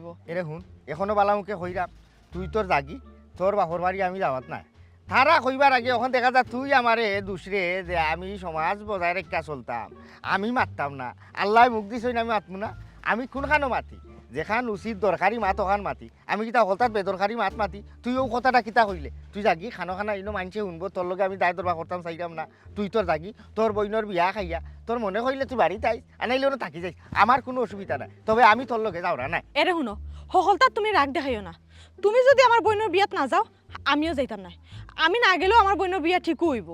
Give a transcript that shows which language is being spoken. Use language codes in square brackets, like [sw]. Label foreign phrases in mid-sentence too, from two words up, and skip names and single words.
[syl] এরে শুন এখনো বালামুখে কইরাম তুই তোর জাগি তোর বাপর বাড়ি আমি যাওয়াত না তারা কইবার আগে ওখান দেখা যা তুই আমারে দুসরে যে আমি সমাজ বজায় রেখা চলতাম আমি মারতাম না আল্লাহ মুখ দিছ না আমি মাতমু না আমি কোনখানো মাতি যেখান উচিত দরকারি মাত ওখান মাতি আমি কিতা হলতাত বেদরকারি মাত মাতি তুইও কথাটা কিতা কইলে তুই জাগি খানা ইনো মানছে শুনবো তোর লগে আমি দায় দরবার করতাম চাইতাম না তুই তোর জাগি তোর বইনের বিয়া খাইয়া তোর মনে কইলে তুই বাড়িতে আইস আনাইলেও না থাকি যাইস আমার কোনো অসুবিধা নাই তবে আমি তোর লগে যাও না এরে শুনো হলতাত তুমি রাগ দেখাইও না তুমি যদি আমার বইনের বিয়াত না যাও আমিও যাইতাম না আমি না গেলেও আমার বইনের বিয়া ঠিক হইব